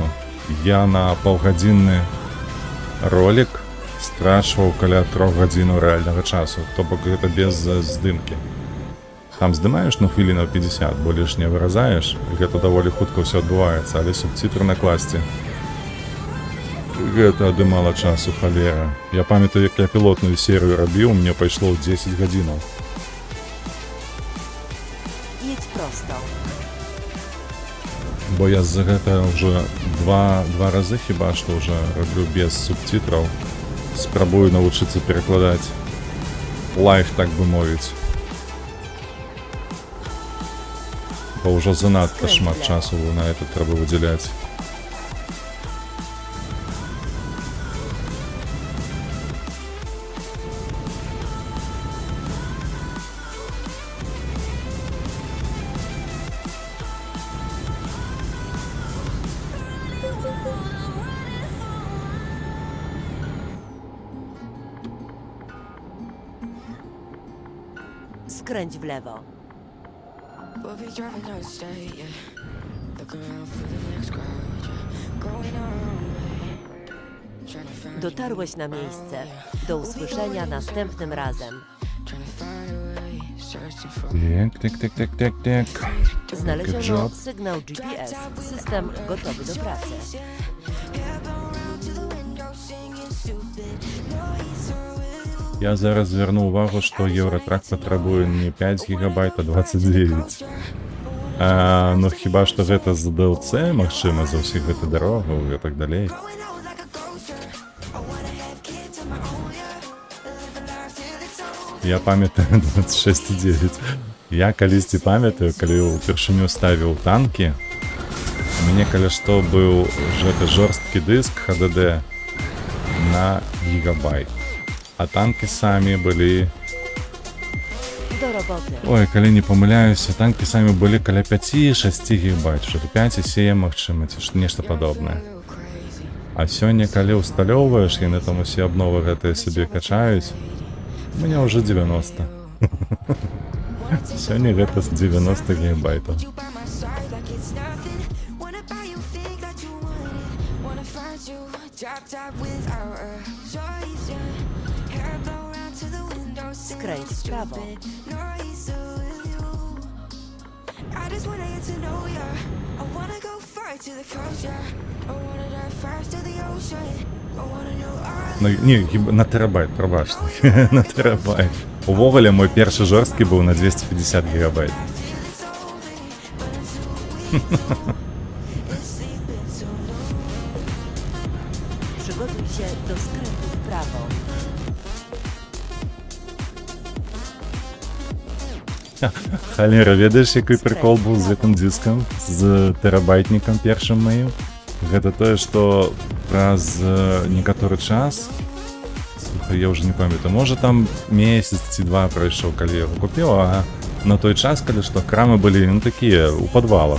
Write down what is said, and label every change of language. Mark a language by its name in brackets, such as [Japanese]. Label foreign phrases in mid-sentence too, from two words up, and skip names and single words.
[Belarusian] Я на паўгадзінны ролик страчваў каля 3 гадзінаў рэальнага часу, то бок гэта без здымкі. Там здымаеш на хвілінаў 50, бо лішне выразаеш, гэта даволі хутка ўсё адбываецца, але субцітры накласці гэта адымала часу, халера. Я памятаю, як я пілотную серыю рабіў, мне пайшло 10 гадзінаў. [Polish] Jedź prosto. [Belarusian] Бо я за гэта ўжо два разы хіба што ўжо раблю без субцітраў. Спрабую навучыцца перакладаць лайф, так бы мовіць. Бо ўжо занадта шмат часу на это трэба выдзяляць. [Polish] Skręć w lewo. [English] We'll be driving down the state, yeah. Looking around for the next crowd, yeah. Going our own way. Trying to find [Polish] Dotarłeś na miejsce. Do usłyszenia następnym razem. [English] Trying to find a way. Searching for [Belarusian] Так. Good [Polish] Znaleziono [English] job. [Polish] sygnał GPS. System gotowy do pracy. [Belarusian] Я зараз зверну увагу, што Еўратрак патрабуе не 5 гігабайт, а 29. Ну хіба што гэта з DLC, магчыма, за ўсіх гэта дарогу і так далей. Я памятаю 26,9. Я калісьці памятаю, калі ўпершыню ставіў танкі, у мяне каля што быў гэты жорсткі дыск HDD на гігабайт. А танкі самі былі... [Polish] Do roboty. [Belarusian] Ой, калі не памыляюся, танкі самі былі каля 5-6 гігабайт, што 5,7 магчыма, ці нешта падобнае. А сёння, калі ўсталёўваеш, яны там усе абновы гэтыя сабе качаюць, у мяне ўжо 90. Сёння гэта з 90 гігабайтаў. [English] you by my side like it's nothing. Wanna buy you things that you wanted. Wanna find you top without a choice, yeah. Hair blow round to the window, [Polish] Skręć w prawo. [English] noise with you. I just wanna get to know ya. I wanna go far to the coast, yeah. I wanna dive fast to the ocean. I wanna know all [Belarusian] Ну, ні, хіба на терабайт, пробачте. На терабайт. Увогуле, мой першы жорсткі быў на 250 гігабайт. [Polish] Przygotuj się do skrętu w prawo. [Belarusian] Халера, ведаеш, який прикол був з гэтым дискам, з тэрабайтнікам першым маім? Гэта тое, што праз некаторы час, слухай, я ўжо не памятаю, можа там месяц ці два прайшоў, калі я яго купіў, а на той час, калі што крамы былі, ну, такія, у падвалах.